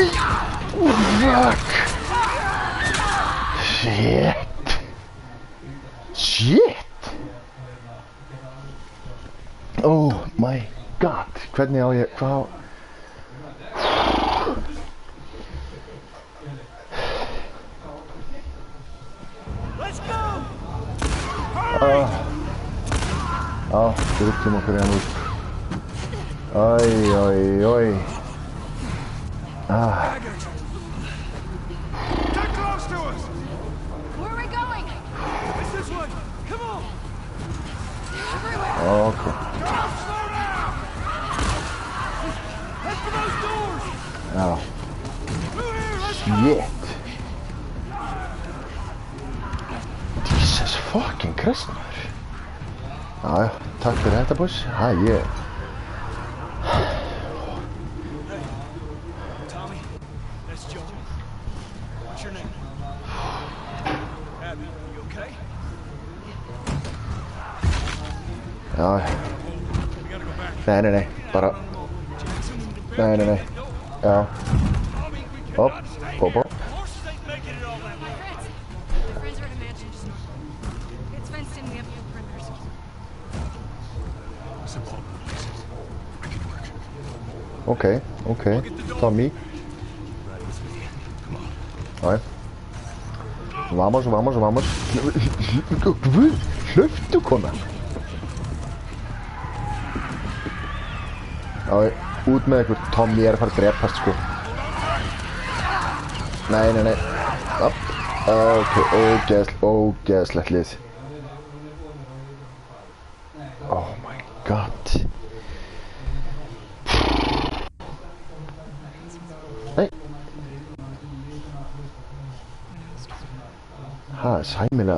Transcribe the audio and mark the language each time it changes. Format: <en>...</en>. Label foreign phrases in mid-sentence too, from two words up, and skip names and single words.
<en>Fuck. Shit. Shit. Oh my god.</en> <is>Hvernig á ég, hvað á...</is> <en>Let's go!</en> <is>Já, drullum okkur hérna út. Æ,</is> <en>Get close to us! Where are we going? It's this way! Come on! Everywhere. Okay. Don't slow down! Head for those doors!</en> <is>Já,</is> <en>Through here, let's go! shit. Jesus fucking Christ,</en> <is>maður. Já, takk fyrir þetta, boys. Ég...</is> <en>Tommy, that's Joe. What's your name? Abby, you okay?</en> <is>Já,</is> <en>We gotta go back.</en> <is>nei, bara... Nei. Já,</is> <en>Tommy, we</en> <is>upp,</is> <en>cannot stay</en> <is>upp.</is> <en>here. Horses ain't making it all that My way. friends. My friends are at a mansion just north. It's fenced in. We have no perimeters. Simple. I can work. Okay, Tommy. Right with me. Come on.</en> <is>Já, vamos. Guð, hlöftu, kona. Já, út með ykkur. Tommy er að fara að drepast, sko. Nei. Upp. Ok, ógeðslegt lið.</is> <en>Oh my god.</en> <is>Nei. Það sæmilega.</is>